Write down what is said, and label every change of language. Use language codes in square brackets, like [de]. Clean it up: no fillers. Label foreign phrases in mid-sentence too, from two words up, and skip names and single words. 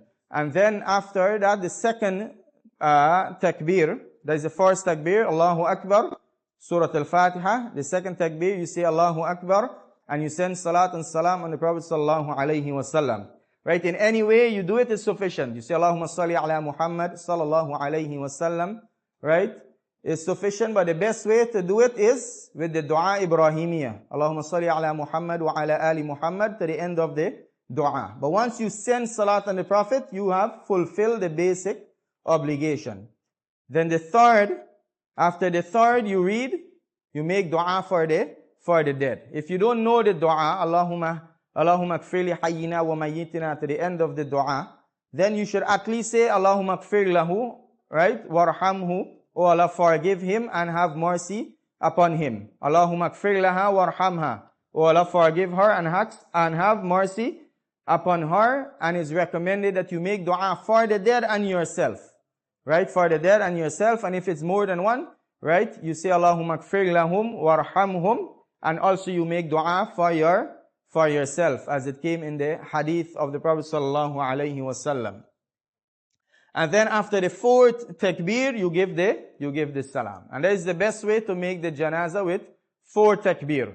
[en] And then after that, the second takbir, that is the first takbir, [ar] الله أكبر، سورة الفاتحة. [en] The second takbir, you say [ar] الله أكبر, [en] and you send salat and salam on the Prophet [ar] صلى الله عليه وسلم. [en] Right? In any way you do it is sufficient. You say [ar] اللهم صل على محمد صلى الله عليه وسلم. [en] Right? It's sufficient, but the best way to do it is with the [ar] دعاء إبراهيمية. اللهم صل على محمد وعلى آل محمد [en] to the end of the dua. But once you send salat on the Prophet, you have fulfilled the basic obligation. Then the third, after the third you make dua for the dead. If you don't know the dua, [ar] اللهم اغفر لحينا وميتنا [en] to the end of the dua, then you should at least say [ar] اللهم اغفر له, [en] right? Warhamhu, O Allah, forgive him and have mercy upon him. [ar] اللهم اغفر لها وارحمها, [en] O Allah, forgive her and have mercy upon her, and it's recommended that you make dua for the dead and yourself. Right? For the dead and yourself, and if it's more than one, right? You say, [ar] اللهم اغفر لهم وارحمهم, [en] and also you make dua for yourself, as it came in the hadith of the Prophet [ar] صلى الله عليه وسلم. [en] And then after the fourth takbir, you give the salam. And that is the best way to make the janaza, with 4 takbir.